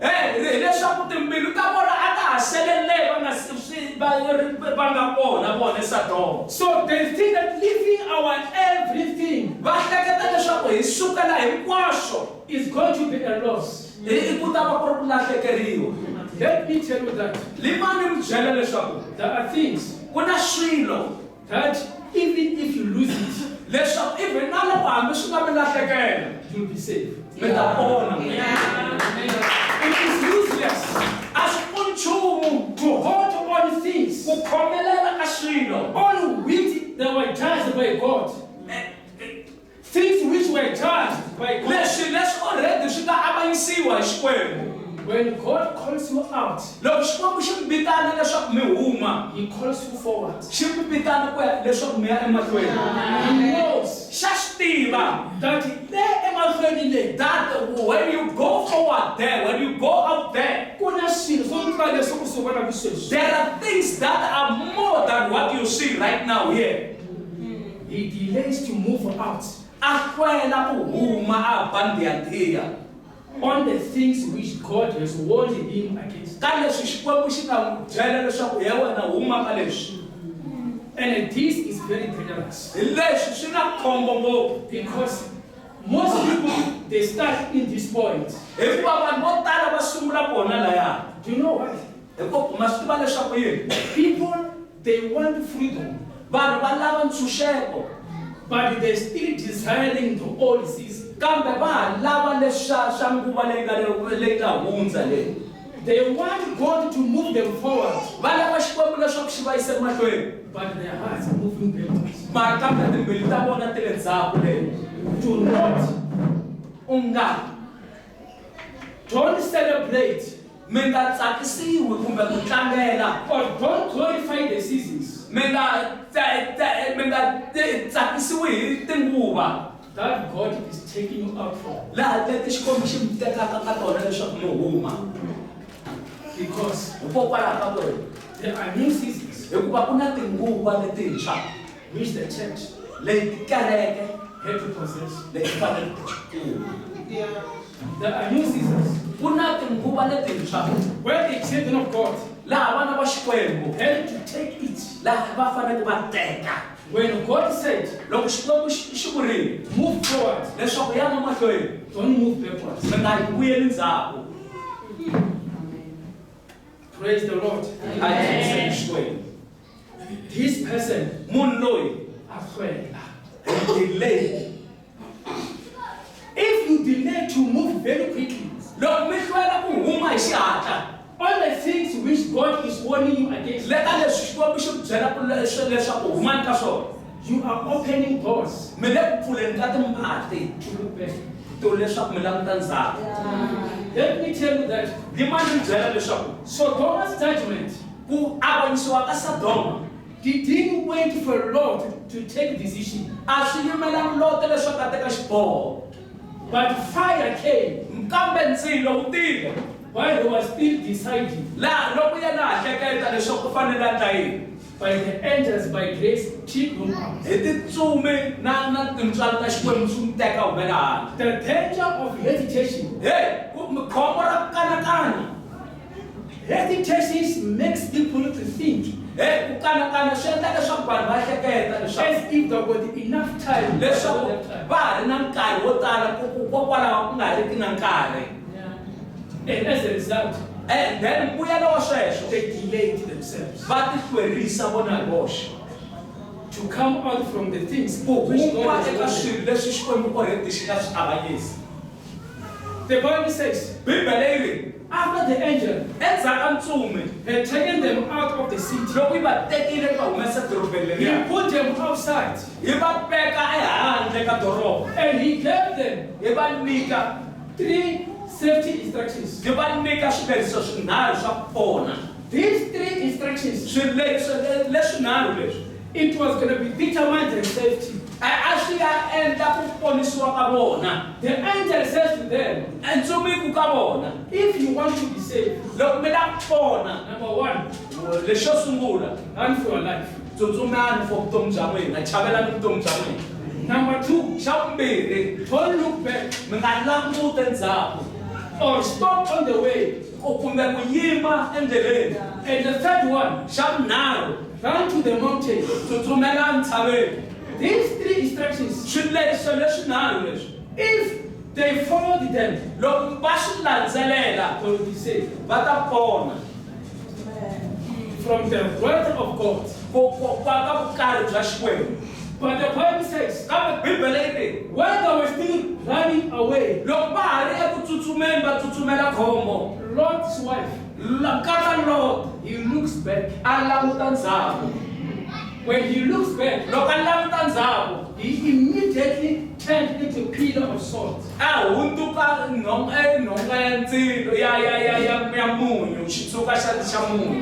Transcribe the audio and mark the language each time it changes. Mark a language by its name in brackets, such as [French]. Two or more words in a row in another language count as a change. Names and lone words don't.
[English] So they think that leaving our everything is going to be a loss. Let me tell you that there are things that even if you saved. [Tsonga] Mi ta vona n'wina. [English] It is useless [Tsonga] A swi pfuni nchumu [English] to hold on things [Tsonga] ku khomelela ka swilo. [English] on which they were judged by God. Things which were judged by God. [Tsonga] Leswi already swi nga avanyisiwa hi Xikwembu. [English] When God calls you out, [Tsonga] Loko Xikwembu xi mi vitana leswaku mi huma, [English] He calls you forward. [Tsonga] xi mi vitana ku ya leswaku mi ya emahlweni. [English] He knows [Tsonga] Xa swi tiva [English] that there [Tsonga] emahlweni le [English] that when you go forward there, when you go out there, [Tsonga] kuna swilo swo tala leswi ku swi vonaka sweswi. [English] there are things that are more than what you see right now here. He delays to move out [Tsonga] A hlwela ku huma a bandiyatiya [English] on the things which God has warned him against. [Tsonga] ka leswi Xikwembu xi nga n'wi byela leswaku ya wena huma ka leswi. [English] And this is very dangerous [Tsonga] Hi leswi swi na khombo ngopfu. [English] because most people they start in this point. [Tsonga] Hikuva vanhu vo tala va sungula kona laya. [English] Do you know why? [Tsonga] Hikuva ma swi tiva leswaku yini? [English] People they want freedom, [Tsonga] Vanhu va lava ntshunxeko, [English] but they're still desiring the old season. [Tsonga] kambe va ha lava leswa swa nguva leyi nga hundza leyi. [English] They want God to move them forward, [Tsonga] Va lava Xikwembu leswaku xi va yisa emahlweni. [English] but their hearts are moving backwards. [Tsonga] Mara kambe timbilu ta vona ti le ndzhaku leyi. [English] Do not, don't celebrate [Tsonga] Mi nga tsakisiwi kumbe ku tlangela. [English] or don't glorify the seasons [Tsonga] Mi nga tsakisiwi hi tinguva [English] that God is taking you out from, [Tsonga] laha leti Xikwembu xi mi tekaka ka tona leswaku mi huma. [English] because [Tsonga] Hikokwalaho ka ku [English] there are new seasons [Tsonga] hikuva ku na tinguva letintshwa [English] which the church [Tsonga] leti kereke [English] had to possess. [Tsonga] leti fanele ti kuma. [English] There are new seasons [Tsonga] Ku na tinguva letintshwa [English] where the children of God [Tsonga] laha vana va Xikwembu [English] had to take it. [Tsonga] laha va fanele va teka. [English] When God said, [Tsonga] Loko Xikwembu xi vurile [English] move forward, [Tsonga] leswaku ya na mahlweni, [English] don't move backwards. [Tsonga] mi nga vuyeli ndzhaku. [English] Praise the Lord. [Tsonga] A hi tshembiseni Xikwembu. [English] This person, [Tsonga] Munhu loyi Akwela. [English] delay. If you delay to move very quickly, [Tsonga] Loko mi hlwela ku huma hi xihatla, [English] all the things which God is warning you against, [Tsonga] le ka leswi Xikwembu xi mi byela ku leswaku humani ka swona, [English] you are opening doors [Tsonga] mi le ku pfuleni ka timbati [English] to look back. [Tsonga] to leswaku mi languta ndzhaku. [English] Let me tell you that [Tsonga] Ndi mani mi byela leswaku [English] Sodom's judgment [Tsonga] ku avanyisiwa ka Sodoma [English] didn't wait for Lot to take decision, [Tsonga] a swi yimelangi Loti leswaku a teka xiboho, [English] but fire came [Tsonga] kambe ndzilo wu tile [English] while they were still deciding [Tsonga] laha loko yena ha hleketa leswaku ku fanele a ta yini. [English] by the angels by grace took them out. [Tsonga] Hi titsumi na tintswalo ta Xikwembu swi n'wi teka humela handle. [English] The danger of hesitation. [Tsonga] Hey, khombo ra ku kanakana. [English] Hesitation makes people to think [Tsonga] Hey, ku kanakana swi endla leswaku vanhu va hleketa leswaku [English] as if they've got enough time. [Tsonga] leswaku va ha ri na nkarhi wo tala kokwalaho ku nga riki na nkarhi. [English] And as a result, And then [Tsonga] mbuyelo wa sweswo [English] they delayed themselves [Tsonga] va ti hlwerisa vona hi voxe [English] to come out from the things [Tsonga] ku [English] which [Tsonga] huma [English] God has [Tsonga] eka [English] wanted. [Tsonga] swilo leswi Xikwembu already xi nga swi avanyisa. [English] The Bible says, [Tsonga] Bibele yi ri [English] after the angel [Tsonga] endzhaku ka ntsumi [English] had taken them out of the city, [Tsonga] loko yi va tekile va humesa dorobeni [English] he [Tsonga] leriya [English] put them outside [Tsonga] yi va veka ehandle ka doroba, [English] and he gave them [Tsonga] yi va nyika [English] 3 safety instructions. [Tsonga] yi va nyika swileriso swinharhu swa ku pona. [English] These 3 instructions, [Tsonga] Swileriso leswinharhu leswi [English] it was going to be determined their safety. [Tsonga] a swi ya endla ku ponisiwa ka vona. [English] The angel says to them, [Tsonga] Entsumiku ka vona [English] if you want to be saved, [Tsonga] loko mi lava ku pona, [English] number 1, [Tsonga] lexi xo sungula [English] run for your life. [Tsonga] tsutsumani for vutomi bya n'wina, chavelani vutomi bya n'wina. [English] Number 2, [Tsonga] Xa vumbirhi [English] don't look back [Tsonga] mi nga languti ndzhaku [English] or stop on the way. [Tsonga] kumbe ku yima endleleni. [English] And the 3rd one, [Tsonga] Xa vunharhu [English] run to the mountain. [Tsonga] tsutsumela ntshaveni. [English] These 3 instructions, [Tsonga] Swileriso leswinharhu leswi [English] if they followed them, [Tsonga] loko va swi landzelela [English] they will be saved [Tsonga] va ta pona [English] from the wrath of God. [Tsonga] ka vukarhi bya Xikwembu. [English] But the Bible says, [Tsonga] Kambe Bibele yi ri [English] while they were still running away, [Tsonga] loko va ha ri eku tsutsumeni va tsutsumela khombo. [English] Lot's wife, [Tsonga] Nkata Lot [English] he looks back. [Tsonga] a languta ndzhaku. [English] When he looks back, [Tsonga] Loko a languta ndzhaku [English] he immediately turned into a pillar of salt. [Tsonga] a hundzuka nhonga ya ndzilo ya munyu, xitsuka xa munyu.